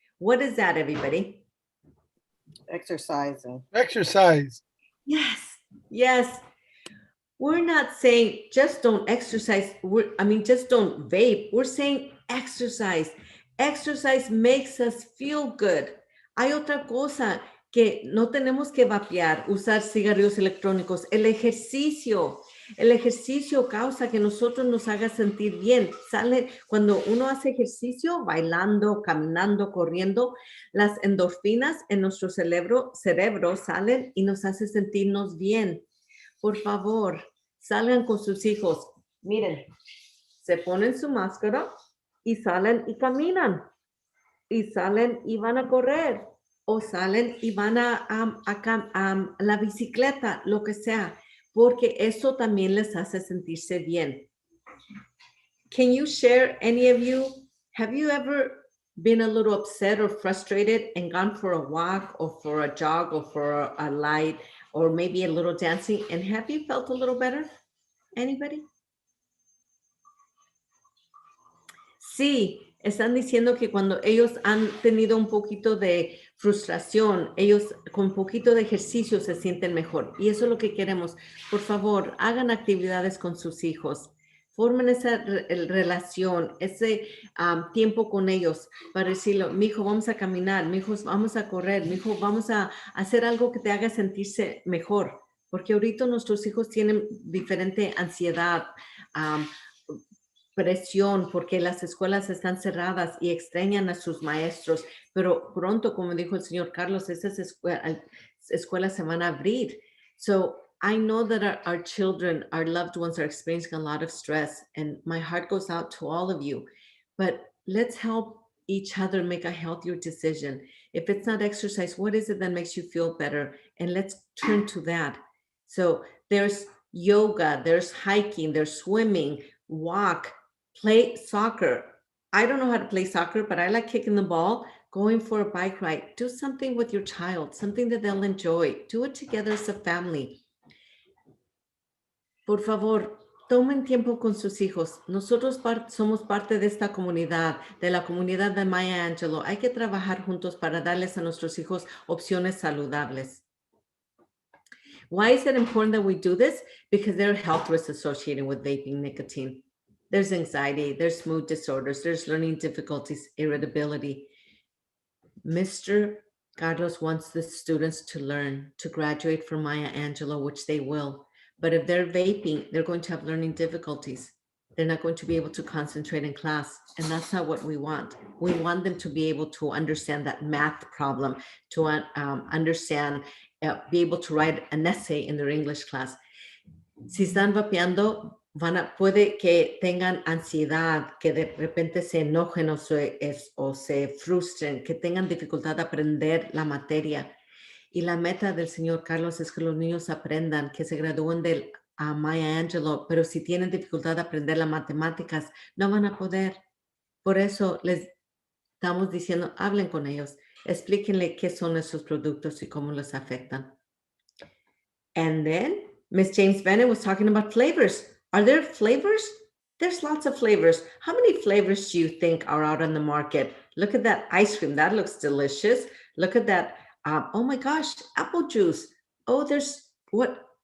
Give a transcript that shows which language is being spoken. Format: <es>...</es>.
<en>What is that, everybody? Exercising. Exercise. Yes, yes. We're not saying just don't exercise. Just don't vape. We're saying exercise. Exercise makes us feel good.</en> <es>Hay otra cosa que no tenemos que vapear, usar cigarrillos electrónicos. El ejercicio causa que nosotros nos haga sentir bien. Cuando uno hace ejercicio, bailando, caminando, corriendo, las endorfinas en nuestro cerebro salen y nos hace sentirnos bien. Por favor, salgan con sus hijos. Miren, se ponen su máscara y salen y caminan. Y salen y van a correr. O salen y van a la bicicleta, lo que sea. Porque eso también les hace sentirse bien.</es> <en>Can you share, any of you, have you ever been a little upset or frustrated and gone for a walk or for a jog or for a light or maybe a little dancing, and have you felt a little better? Anybody?</en> <es>Sí, Están diciendo que cuando ellos han tenido un poquito de frustración, ellos con un poquito de ejercicio se sienten mejor. Y eso es lo que queremos. Por favor, hagan actividades con sus hijos. Formen esa relación, ese tiempo con ellos para decirlo, mi hijo, vamos a caminar, mi hijo, vamos a correr, mi hijo, vamos a hacer algo que te haga sentirse mejor. Porque ahorita nuestros hijos tienen diferente ansiedad, presión, porque las escuelas están cerradas y extrañan a sus maestros, pero pronto, como dijo el señor Carlos, esas escuelas se van a abrir.</es> <en>So I know that our children, our loved ones are experiencing a lot of stress, and my heart goes out to all of you. But let's help each other make a healthier decision. If it's not exercise, what is it that makes you feel better? And let's turn to that. So there's yoga, there's hiking, there's swimming, walk, play soccer. I don't know how to play soccer, but I like kicking the ball, going for a bike ride. Do something with your child, something that they'll enjoy. Do it together as a family.</en> <es>Por favor, tomen tiempo con sus hijos. Nosotros somos parte de esta comunidad, de la comunidad de Maya Angelou. Hay que trabajar juntos para darles a nuestros hijos opciones saludables.</es> <en>Why is it important that we do this? Because there are health risks associated with vaping nicotine. There's anxiety, there's mood disorders, there's learning difficulties, irritability. Mr. Carlos wants the students to learn, to graduate from Maya Angelou, which they will. But if they're vaping, they're going to have learning difficulties. They're not going to be able to concentrate in class. And that's not what we want. We want them to be able to understand that math problem, to understand, be able to write an essay in their English class.</en> <es>Si están vapeando, puede que tengan ansiedad, que de repente se enojen o se frustren, que tengan dificultad de aprender la materia. Y la meta del señor Carlos es que los niños aprendan, que se gradúen del Maya Angelou, pero si tienen dificultad de aprender las matemáticas, no van a poder. Por eso les estamos diciendo, hablen con ellos, explíquenle qué son esos productos y cómo les afectan.</es> <en>And then Miss James Bennett was talking about flavors. Are there flavors? There's lots of flavors. How many flavors do you think are out on the market? Look at that ice cream. That looks delicious. Look at that. Oh my gosh, apple juice. Oh, there's what?</en>